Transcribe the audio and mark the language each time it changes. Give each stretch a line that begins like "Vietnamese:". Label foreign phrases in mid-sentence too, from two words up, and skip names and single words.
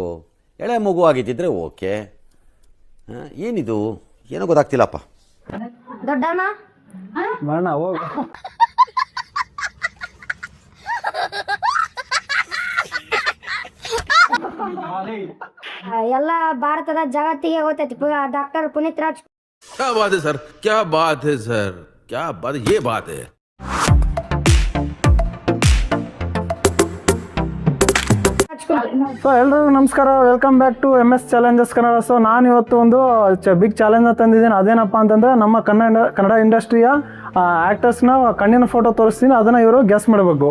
Kannada: ಎಳೆ ಮಗು ಆಗಿದ್ದಿದ್ರೆ ಓಕೆ, ಏನಿದು ಏನೋ ಗೊತ್ತಾಗ್ತಿಲ್ಲಪ್ಪ. ದೊಡ್ಡಣ್ಣ ಮರಣ ಹೋಗು. ಎಲ್ಲ ಭಾರತದ ಜಗತ್ತಿಗೆ ಗೊತ್ತೈತಿ ಡಾಕ್ಟರ್ ಪುನೀತ್ ರಾಜ್.
Hindi: क्या बात है सर, क्या बात है सर, क्या बात है, ये बात है.
Kannada: ಸೊ ಎಲ್ರಿಗೂ ನಮಸ್ಕಾರ,
English: welcome back to
Kannada: MS ಚಾಲೆಂಜಸ್ ಕನ್ನಡ. ಸೊ ನಾನು ಇವತ್ತು ಒಂದು
English: big challenge
Kannada: ತಂದಿದ್ದೀನಿ. ಅದೇನಪ್ಪ ಅಂತಂದರೆ ನಮ್ಮ ಕನ್ನಡ ಇಂಡಸ್ಟ್ರಿಯ ಆ್ಯಕ್ಟರ್ಸ್ನ ಕಣ್ಣಿನ ಫೋಟೋ ತೋರಿಸ್ತೀನಿ, ಅದನ್ನು ಇವರು ಗೆಸ್ ಮಾಡಬೇಕು.